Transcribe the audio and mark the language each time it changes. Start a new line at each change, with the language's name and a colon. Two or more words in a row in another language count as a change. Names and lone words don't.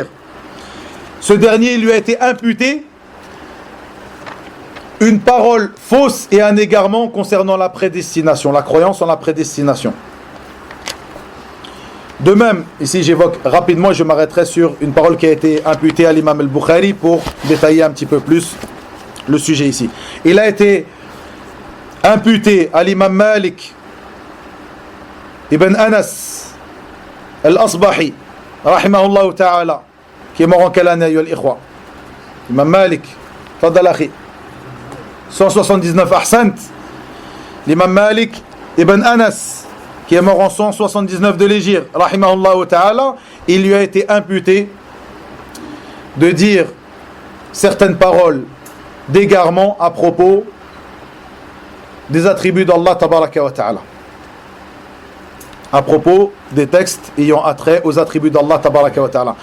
French: Ce dernier, lui a été imputé une parole fausse et un égarement concernant la prédestination, la croyance en la prédestination. De même, ici j'évoque rapidement, je m'arrêterai sur une parole qui a été imputée à l'imam al-Bukhari pour détailler un petit peu plus le sujet ici. Il a été imputé à l'imam Malik ibn Anas al-Asbahi,
Arabic: رحمه الله تعالى,
French: qui est mort en quelle année,
Arabic: أيها الإخوة? إمام مالك فضل أخي 179 أحسنت.
French: L'imam Malik ibn Anas, qui est mort en 179 de l'Hégire,
Arabic: رحمه الله تعالى,
French: il lui a été imputé de dire certaines paroles d'égarement à propos des attributs d'Allah
Arabic: تبارك وتعالى,
French: à propos des textes ayant attrait aux attributs d'Allah
Arabic: تبارك وتعالى.